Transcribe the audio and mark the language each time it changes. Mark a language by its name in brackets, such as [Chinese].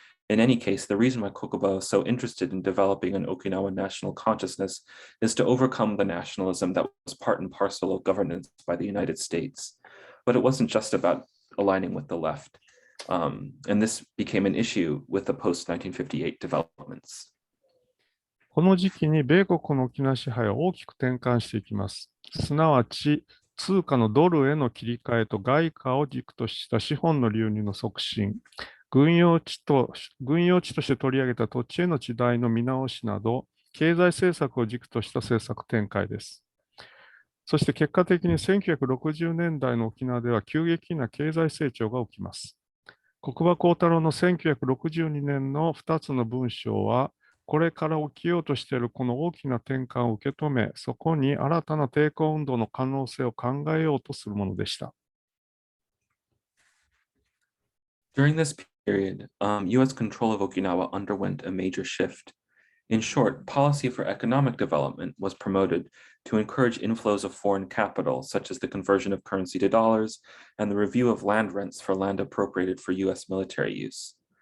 [English] In any case, the reason why Kokoba was so interested in developing an Okinawan national consciousness is to overcome the nationalism that was part and parcel of governance by the United States. But it wasn't just about aligning with the left. And this became an issue with the post-1958 developments. [Japanese] この時期に米国の沖縄支配は大きく転換していきます。すなわち、通貨のドルへの切り替えと外貨を軸とした資本の流入の促進、軍用地として取り上げた土地への地代の見直しなど、経済政策を軸とした政策展開です。そして結果的に1960年代の沖縄では急激な経済成長が起きます。国場幸太郎の1962年の2つの文章は、これから起きようとしているこの大きな転換を受け止め、そこに新たな抵抗運動の可能性を考えようとするものでした。 [English] During this period, US control of Okinawa underwent a major shift. In short, policy for economic development was promoted to encourage inflows of foreign capital, such as the conversion of currency to dollars and the review of land rents for land appropriated for US military use.